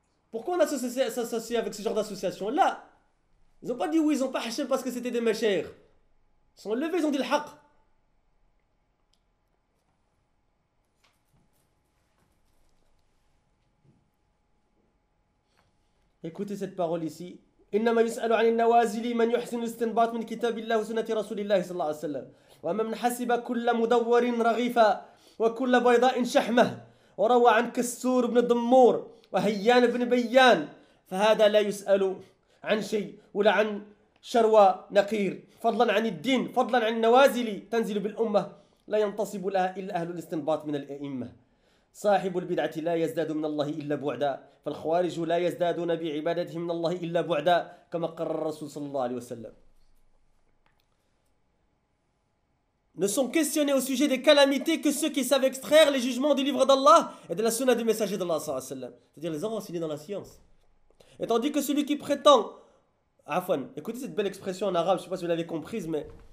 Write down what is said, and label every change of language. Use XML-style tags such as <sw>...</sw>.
<fr>Pourquoi on s'associe avec ce genre d'association? Là, ils n'ont pas dit oui, ils n'ont pas haché parce que c'était des machaires. Ils sont levés, ils ont dit le haq. Écoutez cette parole ici.</fr> <ar>إنما يسأل عن النوازل من يحسن الاستنباط من كتاب الله وسنة رسول الله صلى الله عليه وسلم ومن حسب كل مدور رغيفا وكل بيضاء شحمة وروى عن كسور بن ضمور وهيان بن بيان فهذا لا يسأل عن شيء ولا عن شروى نقير فضلا عن الدين فضلا عن النوازل تنزل بالأمة لا ينتصب لها إلا أهل الاستنباط من الأئمة صاحب البدعة لا يزداد من الله إلا بعدا فالخوارج لا يزدادون بعبادتهم من الله إلا بعدا كما قرر الرسول صلى الله عليه وسلم.</ar> <fr>Ne sont questionnés au sujet des calamités que ceux qui savent extraire les jugements du livre d'Allah et de la sunna du messager d'Allah, sallallahu alayhi wa sallam. C'est-à-dire les enracinés dans la science. Et tandis que celui qui prétend... Afwan, écoutez cette belle expression en arabe, je ne sais pas si vous l'avez comprise, mais...</fr>